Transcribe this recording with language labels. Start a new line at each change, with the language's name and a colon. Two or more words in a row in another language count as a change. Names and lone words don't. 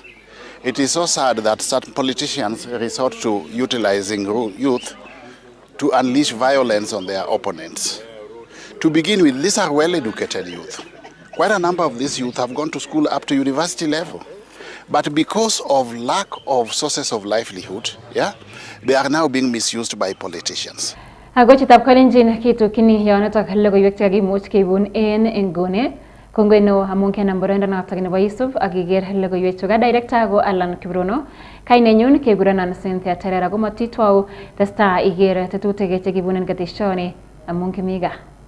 English: It is so sad that certain politicians resort to utilizing youth to unleash violence on their opponents. To begin with, these are well-educated youth. Quite a number of these youth have gone to school up to university level. But because of lack of sources of livelihood, they are now being misused by politicians.
Kalenjin: Agochitab Kalenjin kitukini yonotok logoiwek chekakimuch keibun en nguni. Kongoi neo amun kenam boroindo notok nebo Yusuf ak iker logoiwek chuka. Director ko Alan Kibrono. Kainenyu kekurenon Cynthia Terer ako matitwau testa iker tetutik chekibunen keteshoni amun Kimii Gaa.